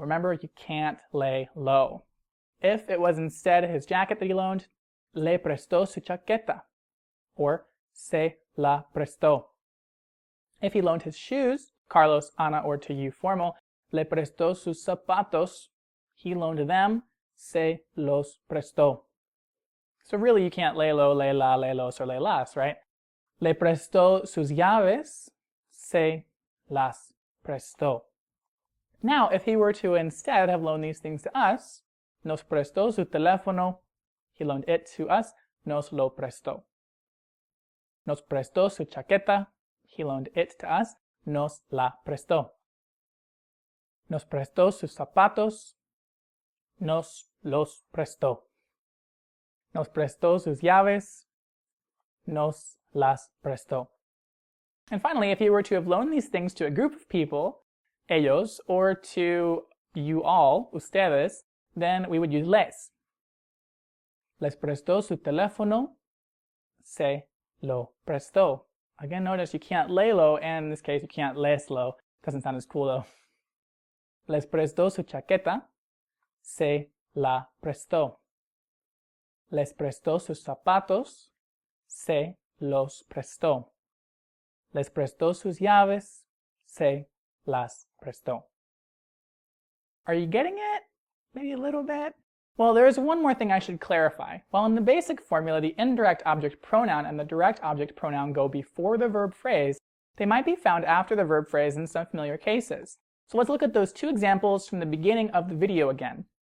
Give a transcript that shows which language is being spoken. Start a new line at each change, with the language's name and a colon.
English: Remember, you can't lay low. If it was instead his jacket that he loaned,
Spanish: le prestó su chaqueta,
English: or
Spanish: se la prestó.
English: If he loaned his shoes, Carlos, Ana, or to you formal,
Spanish: le prestó sus zapatos.
English: He loaned them,
Spanish: se los prestó.
English: So really you can't lay low, lay la, lay los, or lay las, right?
Spanish: Le prestó sus llaves, se las prestó.
English: Now, if he were to instead have loaned these things to us,
Spanish: nos prestó su teléfono,
English: he loaned it to us,
Spanish: nos lo prestó. Nos prestó su chaqueta,
English: he loaned it to us,
Spanish: nos la prestó. Nos prestó sus zapatos, nos los prestó. Nos prestó sus llaves, nos las prestó.
English: And finally, if you were to have loaned these things to a group of people, ellos, or to you all, ustedes, then we would use les.
Spanish: Les prestó su teléfono, se lo prestó.
English: Again, notice you can't lay low, and in this case you can't les low. Doesn't sound as cool though.
Spanish: Les prestó su chaqueta, se la prestó. Les prestó sus zapatos, se los prestó. Les prestó sus llaves, se las prestó.
English: Are you getting it? Maybe a little bit? Well, there is one more thing I should clarify. While in the basic formula, the indirect object pronoun and the direct object pronoun go before the verb phrase, They might be found after the verb phrase in some familiar cases. So let's look at those two examples from the beginning of the video again.